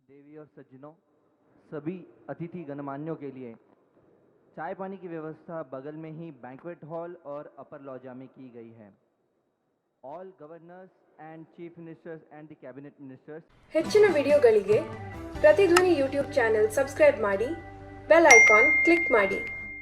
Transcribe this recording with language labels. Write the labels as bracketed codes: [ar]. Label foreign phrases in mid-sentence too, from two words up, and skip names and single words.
[hi] प्रिय और सज्जनों, सभी अतिथि गणमान्यों के लिए चाय पानी की व्यवस्था बगल में ही [en] banquet hall [hi] और [en] upper lounge [hi] में की गई है। [en] all governors and chief ministers and the cabinet ministers [kn] ಹೆಚ್ಚಿನ ವಿಡಿಯೋಗಳಿಗೆ ಪ್ರತಿಧ್ವನಿ [en] YouTube channel [kn] ಸಬ್ಸ್ಕ್ರೈಬ್ ಮಾಡಿ, [en] bell icon click [kn] ಮಾಡಿ.